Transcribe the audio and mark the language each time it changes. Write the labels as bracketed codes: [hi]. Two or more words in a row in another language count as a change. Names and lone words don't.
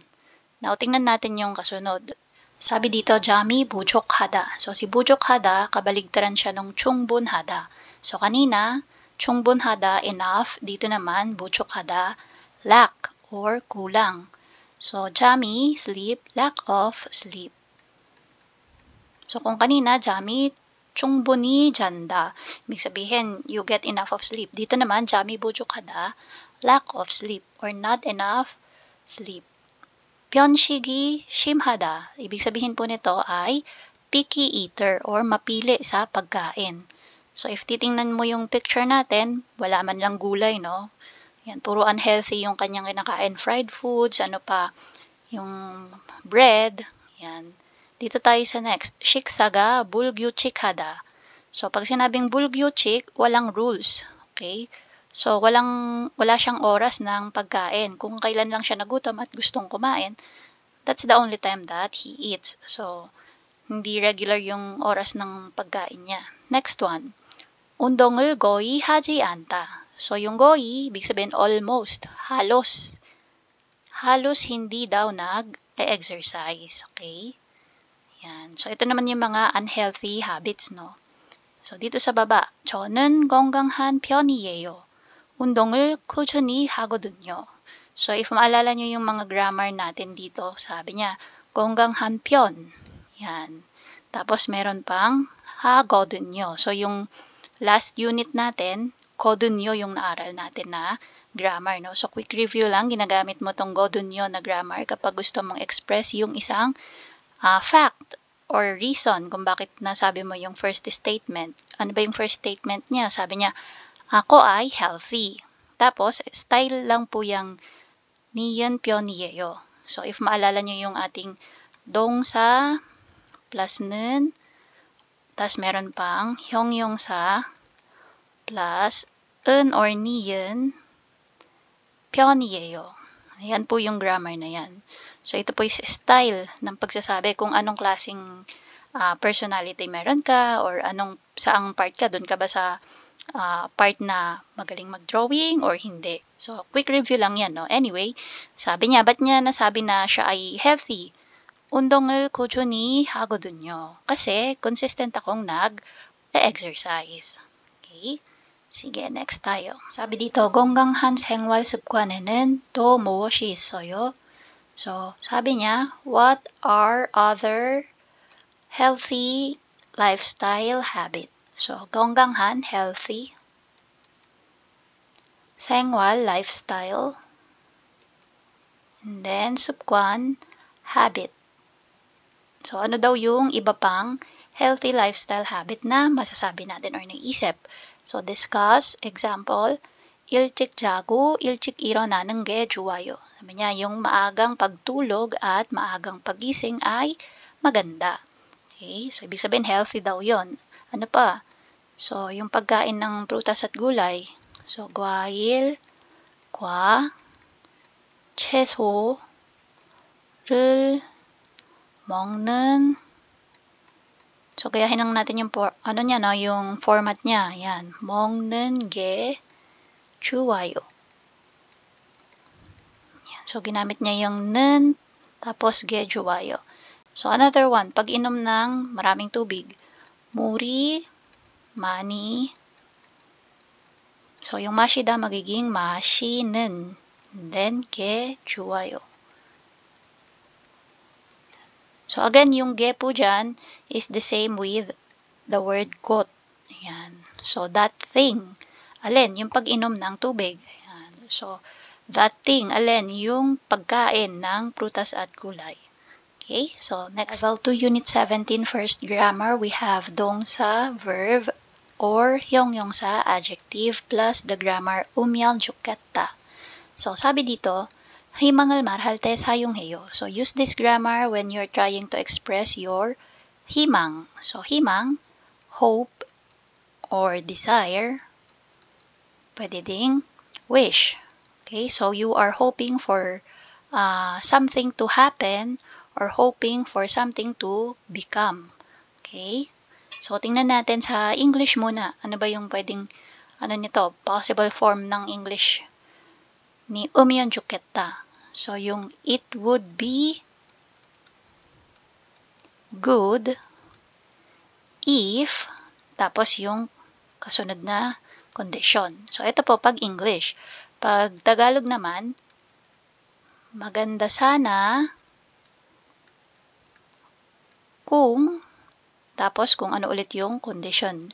[tl] Now, tingnan natin yung kasunod. Sabi dito, [ko] 잠이 부족하다. [tl] So, si [ko] 부족하다, [tl] kabaligtaran siya ng [ko] 충분하다. [tl] So, kanina, [ko] 충분하다, [tl] enough. Dito naman, [ko] 부족하다, [tl] lack or kulang. [en] So, Jami, sleep, lack of sleep. [tl] So, kung kanina, [ko] Jami, 충분히 잔다. [tl] Ibig sabihin, [en] you get enough of sleep. [tl] Dito naman, [ko] Jami 부족하다, [en] lack of sleep or not enough sleep. [ko] 편식이 심하다. [tl] Ibig sabihin po nito ay [en] picky eater [tl] or mapili sa pagkain. So, if titingnan mo yung picture natin, wala man lang gulay, no? Yan, puro unhealthy yung kanyang kinakain. [en] Fried foods, [tl] ano pa, yung bread, yan. Dito tayo sa next. [ko] 식사가 불규칙하다. [tl] So, pag sinabing 불규칙, walang rules. Okay? So, wala siyang oras ng pagkain. Kung kailan lang siya nagutom at gustong kumain, [en] that's the only time that he eats. [tl] So, hindi regular yung oras ng pagkain niya. Next one. [ko] 운동을 거의 하지 않다. [tl] So, yung 거의, ibig sabihin almost, halos. Halos hindi daw nag-exercise. Okay? Yan. So, ito naman yung mga [en] unhealthy habits, [tl] no? So, dito sa baba, [ko] 저는 건강한 편이에요. 운동을 꾸준히 하거든요. [tl] So, if maalala nyo yung mga grammar natin dito, sabi niya, [ko] 건강한 편. [tl] Yan. Tapos, meron pang 하거든요. So, yung [en] last unit [tl] natin, 거든요 yung naaral natin na grammar, no? So, [en] quick review [tl] lang, ginagamit mo tong 거든요 na grammar kapag gusto mong express yung isang fact or reason kung bakit nasabi mo yung [en] first statement. [tl] Ano ba yung [en] first statement [tl] niya? Sabi niya, ako ay healthy. Tapos, style lang po yung niyan 편이에요. So, if maalala nyo yung ating 동사 plus 는, tas meron pang 형용사 plus 은 or niyan 편이에요. Ayan po yung grammar na yan. So, ito po yung style ng pagsasabi kung anong klaseng personality meron ka or saang part ka. Doon ka ba sa part na magaling mag-drawing or hindi. So, [en] quick review [tl] lang yan, no? Anyway, sabi niya, ba't niya nasabi na siya ay healthy? [ko] 운동을 꾸준히 하거든요. [tl] Kasi consistent akong nag-exercise. Okay? Sige, next tayo. 사비 dito, [ko] 건강한 생활 습관에는 또 무엇이 있어요? [tl] So, sabi niya, [en] what are other healthy lifestyle habit? So, 건강한, healthy. 생활, lifestyle. And then, [ko] 습관, habit. [tl] So, ano daw yung iba pang [en] healthy lifestyle habit [tl] na masasabi natin or naisip? So, discuss, example, [ko] 일찍 자고 일찍 일어나는 게 좋아요. [tl] Sabi niya, yung maagang pagtulog at maagang pagising ay maganda. Okay? So, ibig sabihin, healthy daw yon. Ano pa? So, yung pagkain ng prutas at gulay. So, [ko] 과일, 과, 채소를 먹는. [tl] So, gayahin lang natin yung ano niya, no? Yung format niya. Yan. [ko] 먹는 게 좋아요. [tl] Yan. So, ginamit niya yung 는, tapos [ko] 게 좋아요. [tl] So, another one. Pag inom ng maraming tubig. [ko] 물이 많이. [tl] So, yung 마시다 magiging 마시는. [en] And then, [ko] 게 좋아요. [en] So, again, [tl] yung ge po dyan [en] is the same with the word got. Ayan. So, that thing. [tl] Alin? Yung pag-inom ng tubig. Ayan. [en] So, that thing. [tl] Alin? Yung pagkain ng prutas at gulay. [en] Okay? So, next. Level 2, Unit 17, first grammar, we have 동사, verb, or 형용사, adjective, plus the grammar [ko] 우면 좋겠다. [tl] So, sabi dito, [ko] 희망을 말할 때 사용해요. [en] So, use this grammar when you're trying to express your 희망. So, 희망, hope, or desire. [tl] Pwede ding wish. [en] Okay, so you are hoping for something to happen or hoping for something to become. [tl] Okay, so tingnan natin sa English muna. Ano ba yung pwedeng, ano nito, [en] possible form [tl] ng English ni [ko] 우면 좋겠다. [en] So, yung it would be good if, [tl] tapos yung kasunod na condition. So, ito po pag English. Pag Tagalog naman, maganda sana kung, tapos kung ano ulit yung condition.